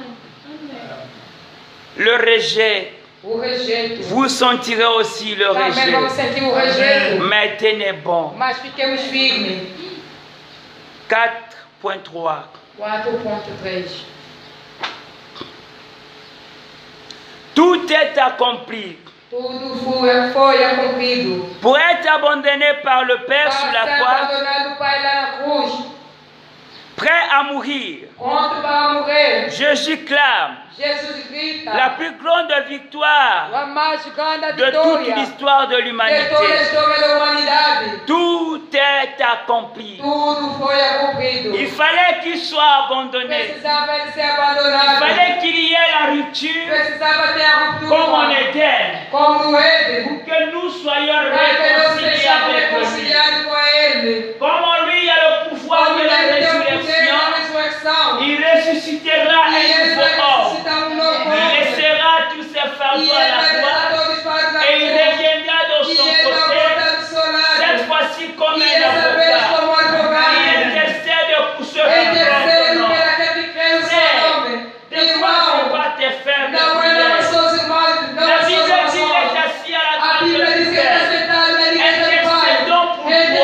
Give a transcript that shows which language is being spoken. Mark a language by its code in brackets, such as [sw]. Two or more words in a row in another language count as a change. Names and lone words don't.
[fr] Le rejet, vous sentirez aussi le rejet. Mais tenez bon. 4.3. 4.3. Tout est accompli. [pt] Tudo foi cumprido. [fr] Pour être abandonné par le Père sur la [pt] Para ser [fr] croix, [pt] abandonado do Pai lá na cruz, [fr] prêt à mourir, [pt] pronto para morrer. [fr] Jésus clame [pt] Jesus grita. [fr] la plus grande victoire [pt] A mais grande [fr] de toute [pt] vitória [fr] l'histoire de [pt] de toda a [fr] l'humanité. [pt] história da humanidade. [fr] Tout est accompli. [pt] Tudo foi cumprido. [fr] Il fallait qu'il soit abandonné. [pt] Precisava ele ser [fr] Il [pt] abandonado. [fr] fallait qu'il y ait la rupture [pt] Precisava ter a [fr] comme en [pt] ruptura. [fr] Éden. [pt] Como no Éden. [fr] Pour que nous soyons [pt] Para que nós [fr] réconciliés [pt] sejamos [fr] avec lui. [pt] reconciliados com Ele. [fr] Comme en lui il y a le pouvoir [pt] Como [fr] de la [pt] Ele tem o poder [fr] résurrection, [pt] da ressurreição. [fr] il ressuscitera [pt] E [fr] un [pt] Ele [fr] nouveau [pt] vai [fr] homme. [pt] ressuscitar novo [fr] Il [pt] homem. [fr] laissera tous ses [pt] E [fr] fardeaux à [pt] Ele [fr] la [pt] vai [fr] croix [pt] deixar todos os fardos na [fr] et il [pt] cruz. [fr] reviendra de [pt] E [fr] son [pt] Ele vai [fr] côté, [pt] voltar do seu [fr] cette [pt] lado. [fr] fois-ci comme [pt] E [fr] un [pt] dessa vez [fr] avocat. [pt] como advogado. [fr] Il intercède pour ceux qui [pt] Intercede [fr] croient. [pt] pela aquele que crê no seu nome. [fr] Des fois, ce n'est [pt] Irmão, [fr] pas tes frères de [pt] não é [fr] prière. [pt] nas suas irmãs, não [fr] La [pt] nas [fr] Bible [pt] suas [fr] dit qu'il est [pt] orações. [fr] assis à la [pt] A [fr] table [pt] Bíblia diz [fr] du [pt] que ele está [fr] Père. [pt] sentado na direita do Pai. [fr] Intercédons pour